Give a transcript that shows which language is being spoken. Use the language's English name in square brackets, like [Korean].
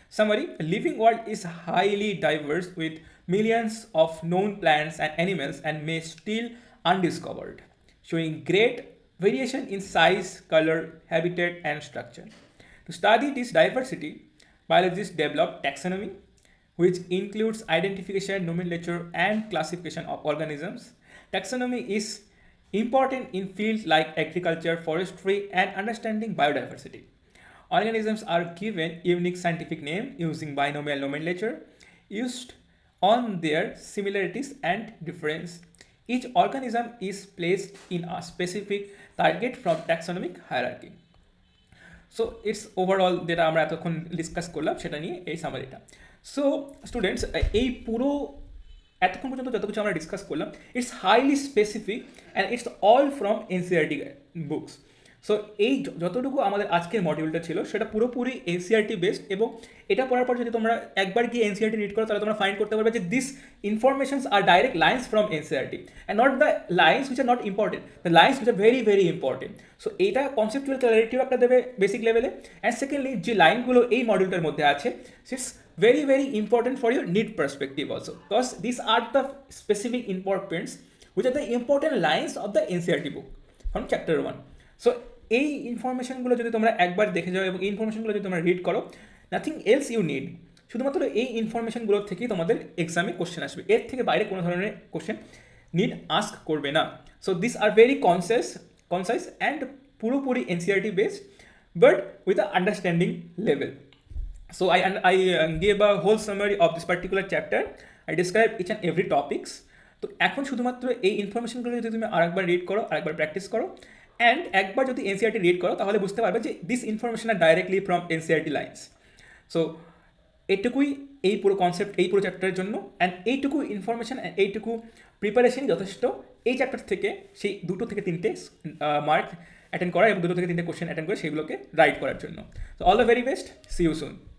[English] Summary, living world is highly diverse with millions of known plants and animals and may still undiscovered, showing great variation in size, color, habitat, and structure. To study this diversity, biologists develop taxonomy, which includes identification, nomenclature, and classification of organisms. Taxonomy is important in fields like agriculture, forestry, and understanding biodiversity. Organisms are given unique scientific name using binomial nomenclature used on their similarities and difference. Each organism is placed in a specific target from taxonomic hierarchy. So it's overall [Bangla] যেটা আমরা এতক্ষণ discuss করলাম সেটা নিয়ে এই সামারিটা। So students, এই পুরো এতক্ষণ পর্যন্ত যত কিছু আমরা ডিসকাস করলাম, [English] It's highly specific and it's all from NCERT books. [Bangla] So এই যতটুকু আমাদের আজকের মডিউলটা ছিল সেটা পুরোপুরি এনসিআরটি বেসড, এবং এটা পড়ার পর যদি তোমরা একবার গিয়ে এনসিআরটি রিড করো তাহলে তোমরা ফাইন্ড করতে পারবে যে [English] This informations are direct lines from NCERT and not the lines which are not important, the lines which are very very important. [Bangla] So এইটা কনসেপচুয়াল ক্ল্যারিটিও একটা দেবে বেসিক লেভেলে, অ্যান্ড সেকেন্ডলি যে লাইনগুলো এই মডিউলটার মধ্যে আছে [English] It's very very important for your NEET perspective also, because these are the specific importance which are the important lines of the NCERT book from chapter 1. [Bangla] So এই ইনফরমেশনগুলো যদি তোমরা একবার দেখে যাও এবং এই ইনফরমেশনগুলো যদি তোমরা রিড করো, [English] nothing else you need, [Bangla] শুধুমাত্র এই ইনফরমেশনগুলোর থেকেই তোমাদের এক্সামে কোশ্চেন আসবে, এর থেকে বাইরে কোনো ধরনের কোশ্চেন নিড আস্ক করবে না। [English] So this are very concise and পুরোপুরি NCERT based but with a understanding level. So I gave a whole summary of this particular chapter. I described each and every topics. [Bangla] তো এখন শুধুমাত্র এই ইনফরমেশনগুলো যদি তুমি আরেকবার রিড করো, আরেকবার প্র্যাকটিস করো, অ্যান্ড একবার যদি এনসিআরটি রিড করো তাহলে বুঝতে পারবে যে [English] This information are directly from NCERT lines. [Bangla] So এইটুকুই এই পুরো কনসেপ্ট এই পুরো চ্যাপ্টারের জন্য, অ্যান্ড এইটুকু ইনফরমেশন অ্যান্ড এইটুকু প্রিপারেশন যথেষ্ট এই চ্যাপ্টার থেকে সেই 2 থেকে 3টে মার্ক অ্যাটেন্ড করা এবং 2 থেকে 3টে কোশ্চেন অ্যাটেন্ড করে সেগুলোকে রাইট করার জন্য। [English] So all the very best, see you soon.